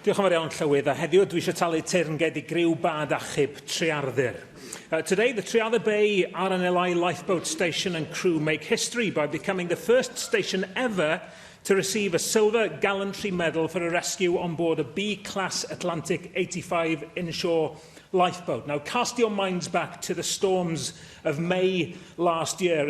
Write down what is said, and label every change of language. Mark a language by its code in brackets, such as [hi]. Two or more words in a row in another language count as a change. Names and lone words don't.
[cy] Diolch yn fawr iawn, Llywydd. A heddiw dwi eisiau talu teyrnged I griw bad achub Trearddur. [en] Today, the Trearddur Bay RNLI lifeboat station and crew make history by becoming the first station ever to receive a Silver Gallantry Medal for a rescue on board a B-class Atlantic 85 inshore lifeboat. Now, cast your minds back to the storms of May last year.